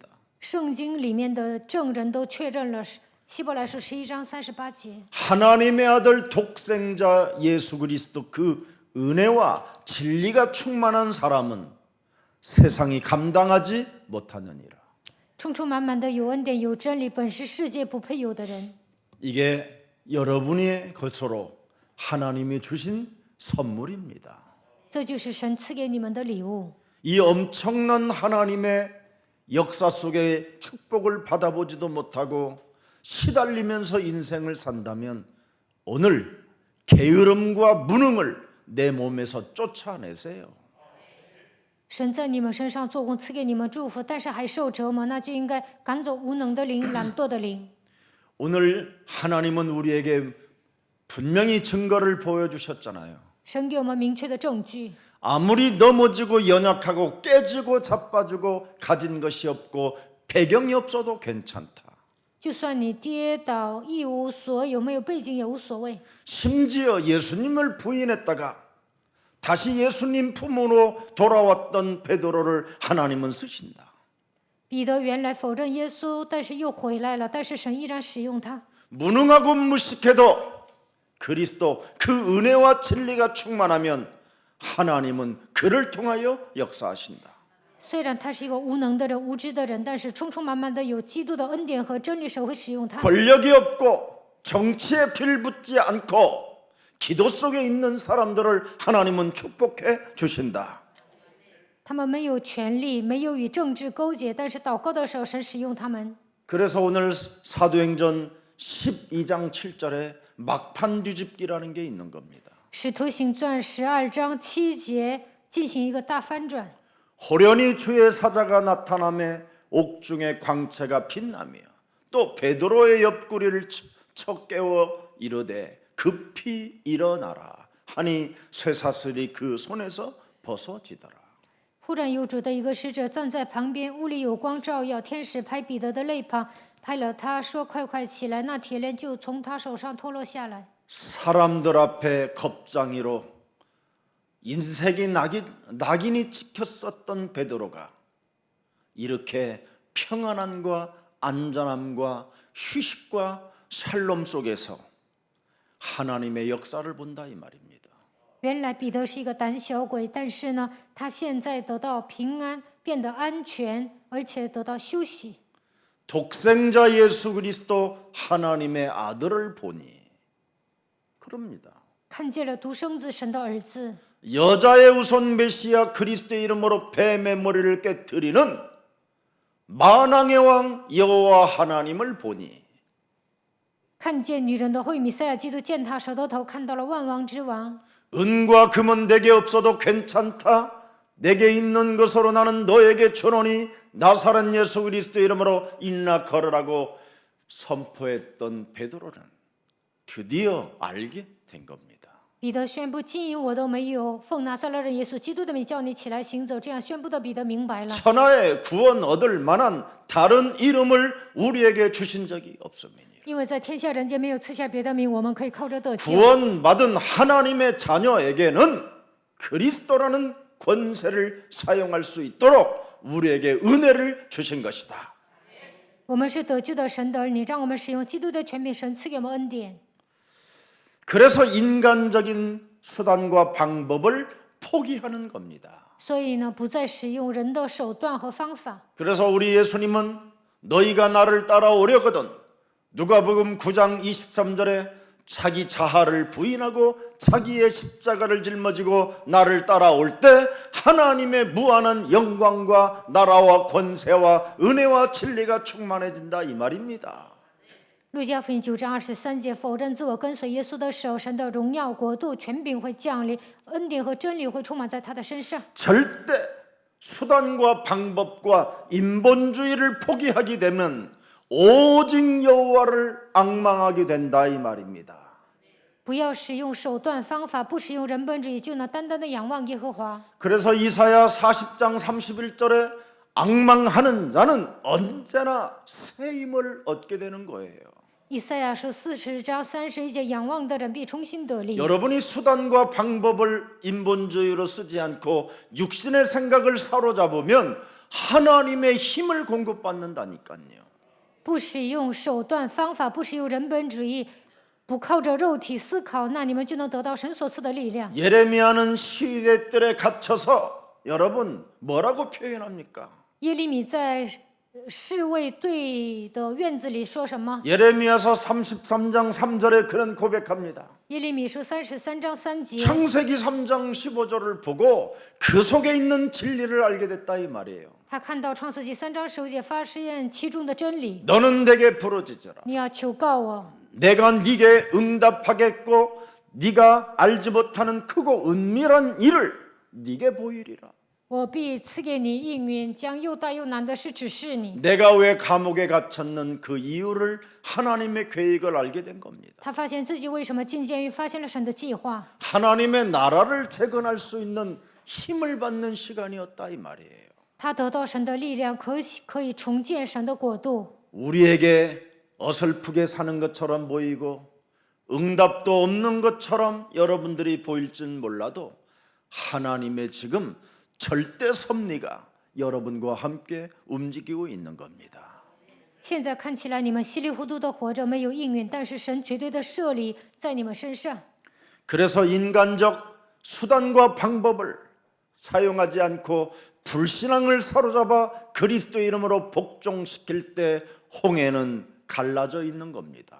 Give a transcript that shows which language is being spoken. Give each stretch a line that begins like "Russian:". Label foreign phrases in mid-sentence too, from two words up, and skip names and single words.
Chinese: 圣经里面的证人都确认了，希伯来书11章38节，
Korean: 하나님의 아들 독생자 예수 그리스도 그 은혜와 진리가 충만한 사람은 세상이 감당하지 못하느니라.
Chinese: 充充满满的有恩典有真理，本是世界不配有的人。
Korean: 이게 여러분의 것으로 하나님이 주신 선물입니다.
Chinese: 这就是神赐给你们的礼物。
Korean: 이 엄청난 하나님의 역사 속에 축복을 받아보지도 못하고 시달리면서 인생을 산다면 오늘 게으름과 무능을 내 몸에서 쫓아내세요.
Chinese: 神在你们身上做工，赐给你们祝福，但是还受折磨，那就应该赶走无能的灵、懒惰的灵。
Korean: 오늘 하나님은 우리에게 분명히 증거를 보여주셨잖아요.
Chinese: 神给我们明确的证据，
Korean: 아무리 넘어지고 연약하고 깨지고 자빠지고 가진 것이 없고 배경이 없어도 괜찮다.
Chinese: 就算你跌倒一无所有，没有背景也无所谓。
Korean: 심지어 예수님을 부인했다가 다시 예수님 품으로 돌아왔던 베드로를 하나님은 쓰신다.
Chinese: 彼得原来否认耶稣，但是又回来了，但是神依然使用他。
Korean: 무능하고 무식해도 그리스도 그 은혜와 진리가 충만하면 하나님은 그를 통하여 역사하신다.
Chinese: 虽然他是一个无能的人、无知的人，但是充充满满的有基督的恩典和真理，神会使用他。
Korean: 권력이 없고 정치에 빌붙지 않고 기도 속에 있는 사람들을 하나님은 축복해 주신다.
Chinese: 他们没有权利，没有与政治勾结，但是祷告的时候，神使用他们。
Korean: 그래서 오늘 사도행전 12장 7절에 막판 뒤집기라는 게 있는 겁니다.
Chinese: 使徒行传12章7节进行一个大翻转。
Korean: 호련히 주의 사자가 나타나매 옥중의 광채가 빛나며 또 베드로의 옆구리를 쳐 깨워 이르되 급히 일어나라 하니 쇠사슬이 그 손에서 벗어지더라.
Chinese: 忽然有主的一个使者站在旁边，屋里有光照耀，天使拍彼得的肋旁，拍了他说：“快快起来！”那铁链就从他手上脱落下来。
Korean: 사람들 앞에 겁장이로 인색이 낙인이 찍혔었던 베드로가 이렇게 평안함과 안전함과 휴식과 샬롬 속에서 하나님의 역사를 본다 이 말입니다.
Chinese: 原来彼得是一个胆小鬼，但是呢，他现在得到平安，变得安全，而且得到休息。
Korean: 독생자 예수 그리스도 하나님의 아들을 보니 그럽니다.
Chinese: 看见了独生子神的儿子，
Korean: 여자의 우선 메시아 그리스도의 이름으로 뱀의 머리를 깨뜨리는 만왕의 왕 여호와 하나님을 보니
Chinese: 看见女人的后裔弥赛亚基督践踏舌头头，看到了万王之王。
Korean: 은과 금은 내게 없어도 괜찮다. 내게 있는 것으로 나는 너에게 주노니 나사렛 예수 그리스도 이름으로 일어나 걸으라고 선포했던 베드로는 드디어 알게 된 겁니다.
Chinese: 彼得宣布：“金银我都没有，奉拿撒勒人耶稣基督的名叫你起来行走。” 这样宣布的彼得明白了，
Korean: 천하에 구원 얻을 만한 다른 이름을 우리에게 주신 적이 없습니다.
Chinese: 因为在天下人间没有赐下别的名，我们可以靠着得救。
Korean: 구원받은 하나님의 자녀에게는 그리스도라는 권세를 사용할 수 있도록 우리에게 은혜를 주신 것이다.
Chinese: 我们是得救的神的儿女，让我们使用基督的权柄，神赐给我们恩典。
Korean: 그래서 인간적인 수단과 방법을 포기하는 겁니다.
Chinese: 所以呢，不再使用人的手段和方法。
Korean: 그래서 우리 예수님은 너희가 나를 따라오려거든 누가복음 9장 23절에 자기 자아를 부인하고 자기의 십자가를 짊어지고 나를 따라올 때 하나님의 무한한 영광과 나라와 권세와 은혜와 진리가 충만해진다 이 말입니다.
Chinese: 路加福音9章23节，否认自我跟随耶稣的时候，神的荣耀、国度、权柄会降临，恩典和真理会充满在他的身上。
Korean: 절대 수단과 방법과 인본주의를 포기하게 되면 오직 여호와를 앙망하게 된다 이 말입니다.
Chinese: 不要使用手段方法，不使用人本主义，就能单单的仰望耶和华。
Korean: 그래서 이사야 40장 31절에 앙망하는 자는 언제나 새 힘을 얻게 되는 거예요.
Chinese: 以赛亚书40章31节，仰望的人必重新得力。
Korean: 여러분이 수단과 방법을 인본주의로 쓰지 않고 육신의 생각을 사로잡으면 하나님의 힘을 공급받는다니까요.
Chinese: 不使用手段方法，不使用人本主义，不靠着肉体思考，那你们就能得到神所赐的力量。
Korean: 예레미야는 시대들에 갇혀서 여러분 뭐라고 표현합니까?
Chinese: 耶利米在侍卫队的院子里说什么？
Korean: 예레미야서 33장 3절에 그런 고백합니다.
Chinese: 耶利米书33章3节，
Korean: 창세기 3장 15절을 보고 그 속에 있는 진리를 알게 됐다 이 말이에요.
Chinese: 他看到创世纪3章15节发现其中的真理。
Korean: 너는 내게 부르짖어라.
Chinese: 你要求告我，
Korean: 내가 네게 응답하겠고 네가 알지 못하는 크고 은밀한 일을 네게 보이리라.
Chinese: 我必赐给你应允，将又大又难的事指示你。
Korean: 내가 왜 감옥에 갇혔는 그 이유를 하나님의 계획을 알게 된 겁니다.
Chinese: 他发现自己为什么进监狱，发现了神的计划。
Korean: 하나님의 나라를 재건할 수 있는 힘을 받는 시간이었다 이 말이에요.
Chinese: 他得到神的力量，可以重建神的国度。
Korean: 우리에게 어설프게 사는 것처럼 보이고 응답도 없는 것처럼 여러분들이 보일진 몰라도 하나님의 지금 절대 섭리가 여러분과 함께 움직이고 있는 겁니다.
Chinese: 现在看起来你们稀里糊涂的活着，没有应允，但是神绝对的设立在你们身上。
Korean: 그래서 인간적 수단과 방법을 사용하지 않고 불신앙을 사로잡아 그리스도 이름으로 복종시킬 때 홍해는 갈라져 있는 겁니다.